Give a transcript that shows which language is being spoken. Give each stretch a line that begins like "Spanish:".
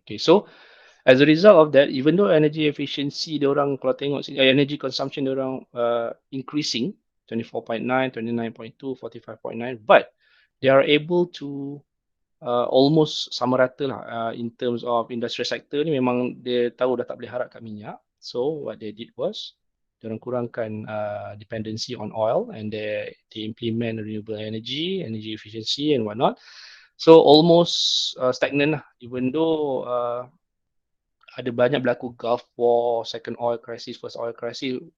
English: Okay, so as a result of that, even though energy efficiency
Malay: diorang, kalau tengok
English: energy consumption
Malay: diorang
English: increasing 24.9, 29.2, 45.9, but they are able to almost
Malay: sama rata lah
English: in terms of industrial sector
Malay: ni. Memang dia tahu dah tak boleh harap kat minyak.
English: So what they did was
Malay: diorang kurangkan
English: dependency on oil, and they implement renewable energy efficiency and whatnot. So almost stagnant lah, even though
Malay: ada banyak berlaku
English: Gulf War, second oil crisis, first oil crisis.